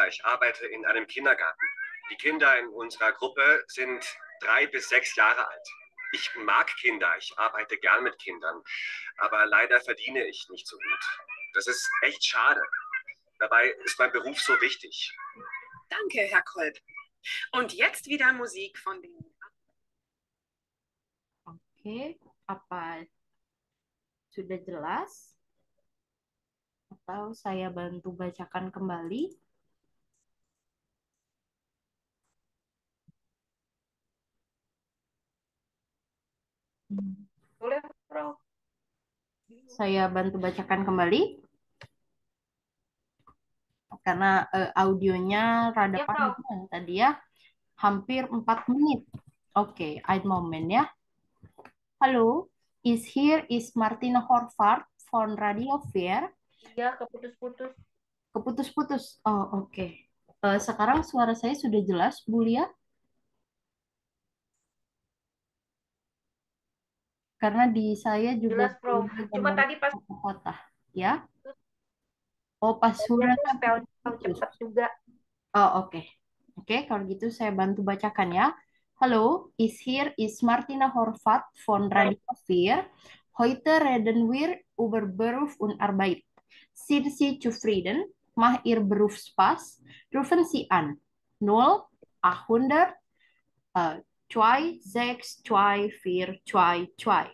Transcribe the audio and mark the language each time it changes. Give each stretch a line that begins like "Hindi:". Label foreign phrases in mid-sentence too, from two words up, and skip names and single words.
German: Ich arbeite in einem Kindergarten. Die Kinder in unserer Gruppe sind 3 bis 6 Jahre alt. Ich mag Kinder. Ich arbeite gern mit Kindern. Aber leider verdiene ich nicht so gut. Das ist echt schade. Dabei ist mein Beruf so wichtig. Danke, Herr Kolb. Und jetzt wieder Musik von den...
Indonesian: Oke, apa sudah jelas? Atau saya bantu bacakan kembali? Boleh, Bro. Saya bantu bacakan kembali karena audionya rada Ya, Bro. panjang tadi ya, hampir 4 menit. Oke,
German: ein Moment ya. Halo, is Martina Horvath von Radio 4.
Indonesian: Iya, keputus-putus. Keputus-putus. Oh, oke. Sekarang suara saya sudah jelas, Bu Lia? Karena di saya juga Jelas, Bro. punya Cuma gambar tadi pas kotak, ya. Oh, pas dia sudah tuh sampai spell putus. cepat juga. Oh, oke. Oke, kalau gitu saya bantu bacakan ya.
German: Halo, is Martina Horvath von Radio 4. Heute reden wir über Beruf und Arbeit. Sind Sie zufrieden? Mach ihr Berufspass? Rufen Sie an. 0, 800, 2, 6, 2, 4, 2, 2.